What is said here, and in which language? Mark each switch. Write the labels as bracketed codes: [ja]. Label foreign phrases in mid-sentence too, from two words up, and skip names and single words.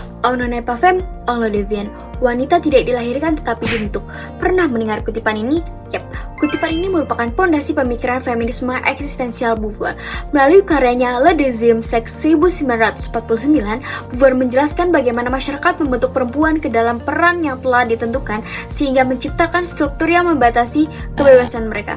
[fr] On ne naît pas femme, on le devient. [id] Wanita tidak dilahirkan tetapi dibentuk. Pernah mendengar kutipan ini? Yap, kutipan ini merupakan pondasi pemikiran feminisme eksistensial Beauvoir. Melalui karyanya Le Deuxième Sexe 1949, Beauvoir menjelaskan bagaimana masyarakat membentuk perempuan ke dalam peran yang telah ditentukan sehingga menciptakan struktur yang membatasi kebebasan mereka.